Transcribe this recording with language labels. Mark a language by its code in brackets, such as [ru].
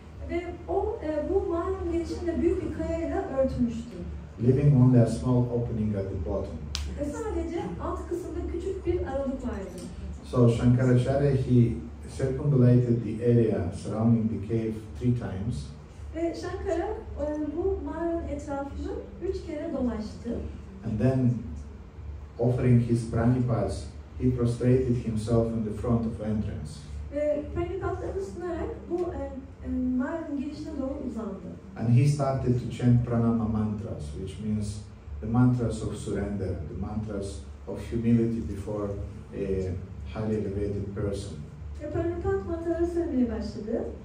[tr] Ve o bu mağaranın girişinde büyük bir kayayla örtmüştü. [en] Leaving only a small opening at the bottom. [tr] Ve sadece alt kısımda küçük bir aralık vardı. [en] So Shankaracharya, he circumambulated the area surrounding the cave 3 times. [tr] Ve Shankara bu mağaranın etrafını 3 kere dolaştı. [en] And then, offering his praṇipātas, he prostrated himself in the front of entrance. [tr] Ve praṇipātlarını sunarak bu mağaranın girişine doğru uzandı. [en] And he started to chant pranama mantras, which means the mantras of surrender, the mantras of humility before a highly elevated person. [tr] Ve praṇipāt mantraları söylemeye başladı.